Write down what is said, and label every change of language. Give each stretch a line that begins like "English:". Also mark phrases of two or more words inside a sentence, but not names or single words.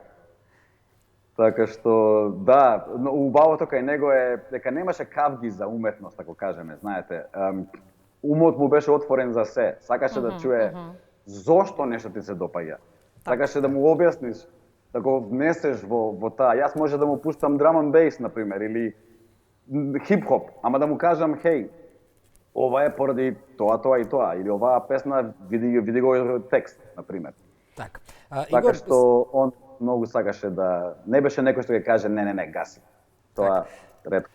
Macedonian: Така што, да, убавото кај него е дека немаше кавги за уметност, ако кажеме, знаете. Умот му беше отворен за се. Сакаше да чуе зошто нешто ти се допаѓа. Сакаше да му објасниш, да го внесеш во таа. Јас може да му пуштам
English: drum and bass,
Macedonian: например, или хип-хоп, ама да му кажам, хеј, ова е поради тоа и тоа, или оваа песна, види го текст, например. Така што он многу сакаше да... Не беше некој што ќе каже, не, гаси. Тоа ретко.